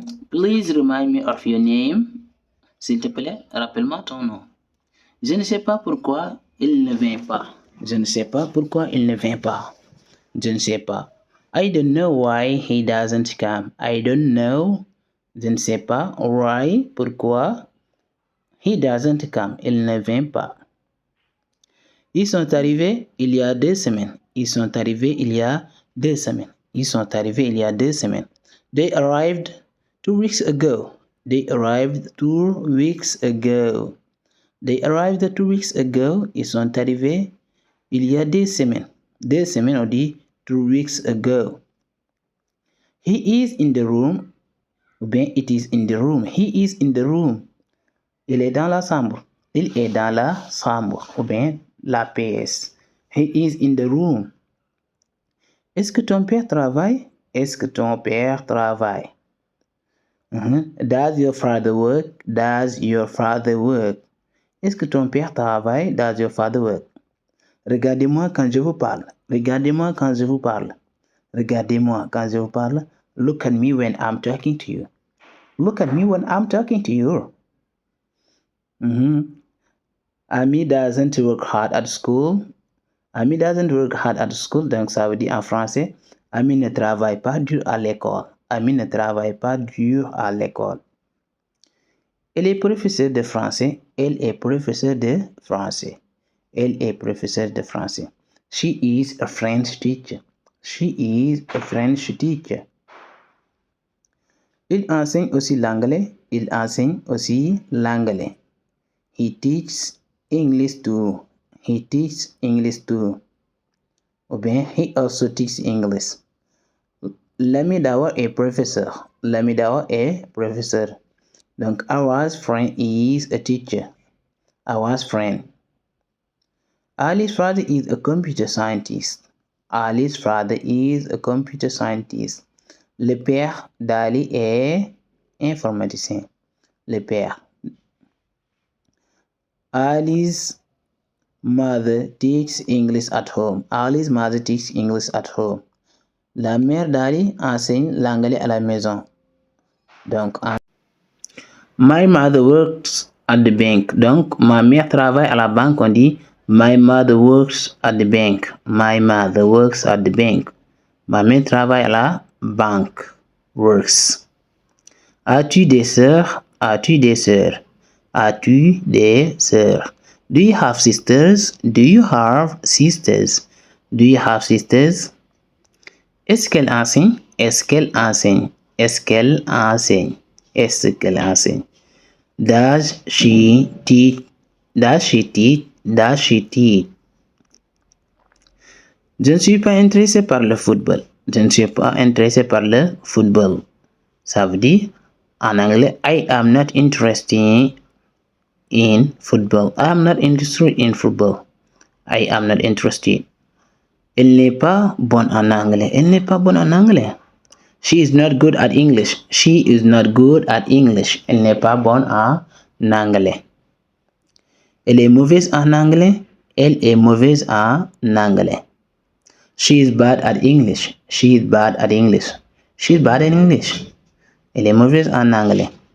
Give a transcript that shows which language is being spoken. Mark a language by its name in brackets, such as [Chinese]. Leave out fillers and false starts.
[English] Please remind me of your name. [French] S'il te plaît, rappelle-moi ton nom. Je ne sais pas pourquoi il ne vient pas. Je ne sais pas pourquoi il ne vient pas. Je ne sais pas. [English] I don't know why he doesn't come. I don't know. [French] Je ne sais pas why, pourquoi. [English] He doesn't come. [French] Il ne vient pas. Ils sont arrivés il y a 2 semaines. Ils sont arrivés il y a 2 semaines. Ils sont arrivés il y a 2 semaines. [English] They arrived 2 weeks ago. They arrived 2 weeks ago. They arrived 2 weeks ago. [French] Ils sont arrivés il y a 2 semaines. 2 semaines, on dit [English] 2 weeks ago. He is in the room. [French] Ou bien [English] it is in the room. He is in the room. [French] Il est dans la chambre. Il est dans la chambre. [English] Ou bien [French] la pièce. [English] He is in the room. [French] Est-ce que ton père travaille? Est-ce que ton père travaille? [English] Does your father work? Does your father work? [French] Est-ce que ton père travaille? [English] Does your father work? [French] Regardez-moi quand je vous parle. Regardez-moi quand je vous parle. Regardez-moi quand je vous parle. [English] Look at me when I'm talking to you. Look at me when I'm talking to you. Ami doesn't work hard at school. Ami doesn't work hard at school. [French] Donc ça veut dire en français, Ami ne travaille pas dur à l'école. Ami ne travaille pas dur à l'école. Elle est professeure de français. Elle est professeure de français. Elle est professeure de français. [English] She is a French teacher. She is a French teacher. [French] Il enseigne aussi l'anglais. Il enseigne aussi l'anglais. [English] He teaches English too. He teaches English too. [French] Ou bien, [English] he also teaches English. [French] L'ami d'abord est professeur. L'ami d'abord est professeur. [English] Donc, our friend is a teacher. Our friend. Ali's father is a computer scientist. Ali's father is a computer scientist. [French] Le père d'Ali est informaticien. Le père. [English] Ali's mother teaches English at home. Ali's mother teaches English at home. [French] La mère d'Ali enseigne l'anglais à la maison. [English] Donc, my mother works at the bank. [French] Donc, ma mère travaille à la banque. On dit [English] my mother works at the bank. My mother works at the bank. [French] Ma mère travaille à la banque. Works. As-tu des sœurs? As-tu des sœurs? As-tu des sœurs? [English] Do you have sisters? Do you have sisters? Do you have sisters? [French] Est-ce qu'elle enseigne? Est-ce qu'elle enseigne? Est-ce qu'elle enseigne? Est-ce qu'elle enseigne? [English] Does she teach? Does she teach? Does she teach? [French] Je ne suis pas intéressé par le football. Je ne suis pas intéressé par le football. Ça veut dire, en anglais, [English] I am not interested in football. I am not interested in football. I am not interested. [French] Elle n'est pas bonne en anglais. Elle n'est pas bonne en anglais. [English] She is not good at English. She is not good at English. [French] Elle n'est pas bonne en anglais. Elle est mauvaise en anglais. Elle est mauvaise en anglais. [English] She is bad at English. She is bad at English. She is bad at English. [French] Elle est mauvaise en anglais.